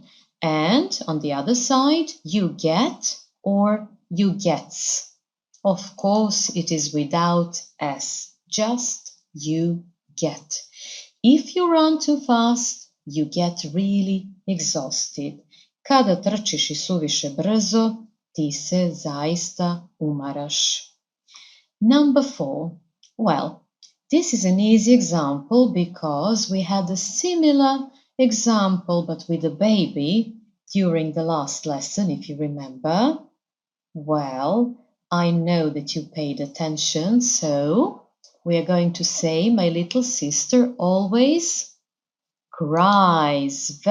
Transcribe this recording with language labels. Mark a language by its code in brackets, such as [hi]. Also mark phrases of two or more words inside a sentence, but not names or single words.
[en] And on the other side, you get or you gets. Of course, it is without S, just you get. If you run too fast, you get really exhausted. [sr] Kada trčiš i suviše brzo, ti se zaista umaraš. [en] Number 4. Well, this is an easy example because we had a similar example but with a baby during the last lesson, if you remember. Well, I know that you paid attention, so we are going to say my little sister always cries.